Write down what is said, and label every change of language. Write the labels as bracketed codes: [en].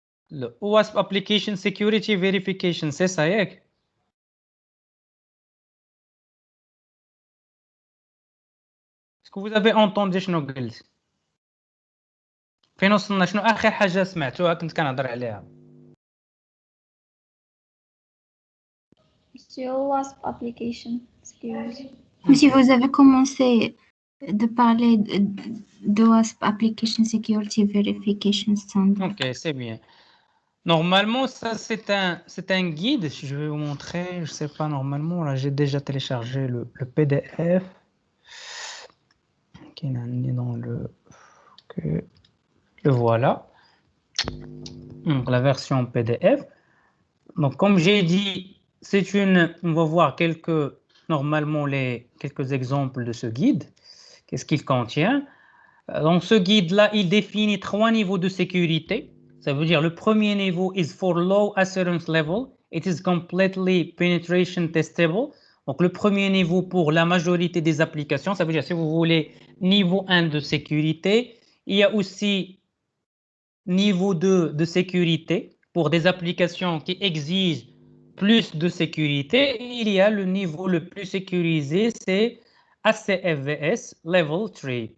[ar] Le OWASP Application Security Verification, [fr] c'est ça, [ar] ياك؟ [fr] Est-ce que vous avez entendu [ar] شنو قلت؟ فين وصلنا؟ شنو آخر حاجة سمعتوها كنت كنهضر عليها؟ [fr] Monsieur, OWASP application security. Monsieur, vous avez commencé de parler de OWASP Application Security Verification Standard. Ok, c'est bien. Normalement, ça c'est un guide. Je vais vous montrer. Je sais pas, normalement, là j'ai déjà téléchargé le PDF. Qui est dans le voilà. Donc la version PDF. Donc comme j'ai dit, on va voir normalement quelques exemples de ce guide. Qu'est-ce qu'il contient? Dans ce guide-là, il définit 3 niveaux de sécurité. Ça veut dire le premier niveau [en] is for low assurance level. It is completely penetration testable. [fr] Donc le premier niveau pour la majorité des applications, ça veut dire si vous voulez niveau 1 de sécurité, il y a aussi niveau 2 de sécurité pour des applications qui exigent plus de sécurité. Il y a le niveau le plus sécurisé, c'est ACFVS Level 3.